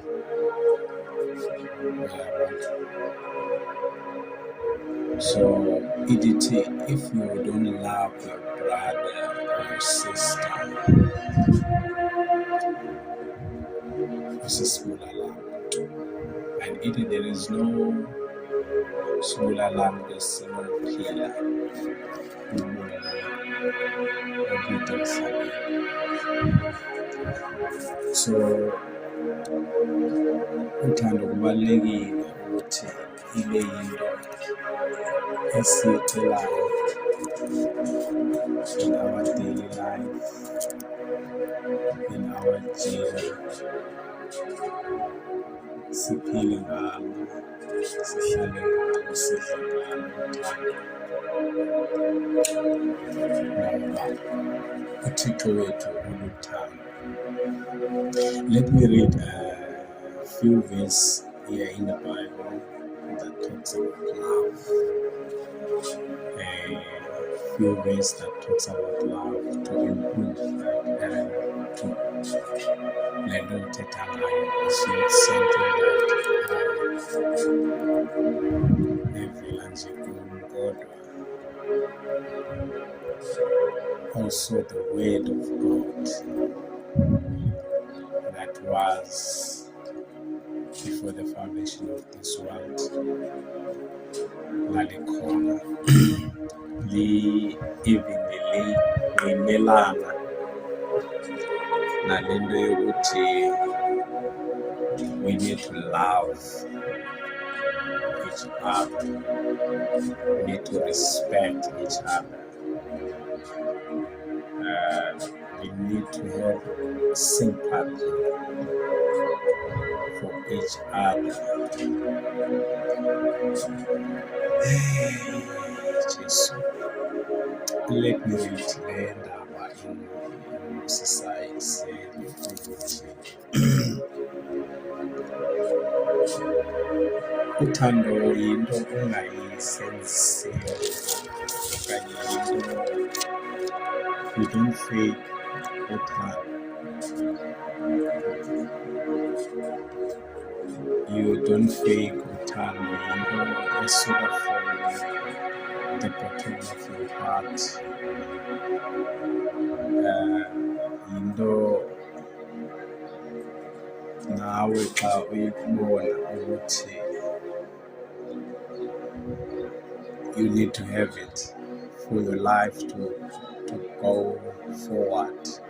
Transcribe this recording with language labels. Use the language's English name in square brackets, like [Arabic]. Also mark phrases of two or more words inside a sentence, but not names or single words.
[English] So EDT, if you don't love your brother or your sister, usisibula lamb. And there is no sibula lamb esinophila ubomi obude emhlabeni. [Xhosa] So uthando kubalulekile ukuthi ibe yinto esiyicelayo [English] in our daily life, in our journey. [Xhosa] Siphile ngalo, sihlale ngalo, sidle ngalo uthando. Ngoba uThixo wethu uluthando. [English] Let me read a few verses here in the Bible that talks about love. A few verses that talks about love to improve that to [Xhosa] lendo uthetha ngayo [English] is not something that [Xhosa] evela nje kum, kodwa [English] also the word of God that was before the foundation of this world lalikhona even [Xhosa] limelana nalento yokuthi [English] we need to love each other. We need to respect each other. We need to have sympathy for each other. Jesus. Let me read [Xhosa] le ndaba society ukuthi uthando yinto ongayisenzisiyo okanye yinto [English] you don't fake [Xhosa] uthando. [English] You don't fake uthando, [Xhosa] yinto esuka [English] from the bottom of your heart. [Xhosa] Yinto nawe xa uyibona ukuthi [English] you need to have it for your life to go forward.